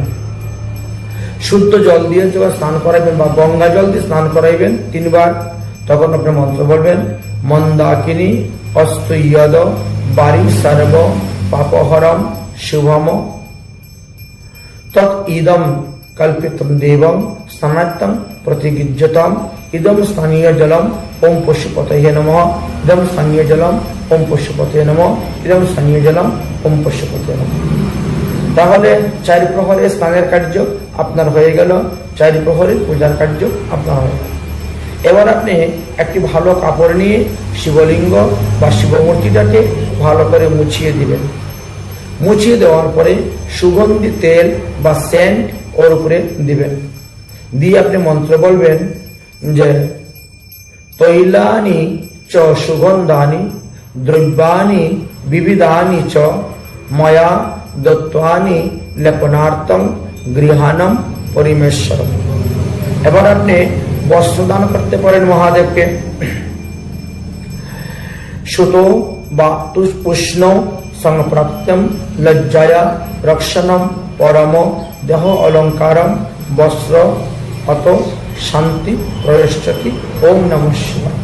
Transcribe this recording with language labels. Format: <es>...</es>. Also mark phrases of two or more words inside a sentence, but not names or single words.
<bn>শুদ্ধ জল দিয়ে যখন স্নান করাইবেন বা গঙ্গা জল দিয়ে স্নান করাইবেন 3 বার, তখন আপনি মন্ত্র বলবেন</bn> <sa>মন্দাকিনী অস্তুয়দ বারি সর্ব পাপহরম শুভম তৎ ইদম কল্পিতম দেবম স্নানাত্তম প্রতিগৃহ্যতাম ইদম স্থানীয় জলম ওম পশুপতয়ে নমঃ, ইদম স্থানীয় জলম ওম পশুপতয়ে নমঃ, ইদম স্থানীয় জলম ওম পশুপতয়ে নমঃ।</sa> <bn>তাহলে 4 প্রহরে স্নানের কার্য আপনার হয়ে গেল, 4 প্রহরে পূজার কার্য আপনার হয়ে গেল। এবার আপনি একটি ভালো কাপড় নিয়ে শিবলিঙ্গ বা শিবমূর্তিটাকে ভালো করে মুছিয়ে দিবেন। মুছিয়ে দেওয়ার পরে সুগন্ধি তেল বা সেন্ট ওর উপরে দিবেন। দিয়ে আপনি মন্ত্র বলবেন যে</bn> <sa>তৈলানি চ সুগন্ধানি দ্রব্যানি বিবিধানি চ ময়া দত্তানি লেপনার্থম গৃহাণম পরিমেশ্বরম।</sa> <bn>এবার আপনি বস্ত্র দান করতে পারেন মহাদেবকে।</bn> <sa>সুত বা পুষ্ণ সংপ্রাপ্তম লজ্জায়া রক্ষণম পরম দেহ অলঙ্কারম বস্ত্র অত শান্তি প্রয়শ্চতি ওম নমঃ শিবায়।</sa>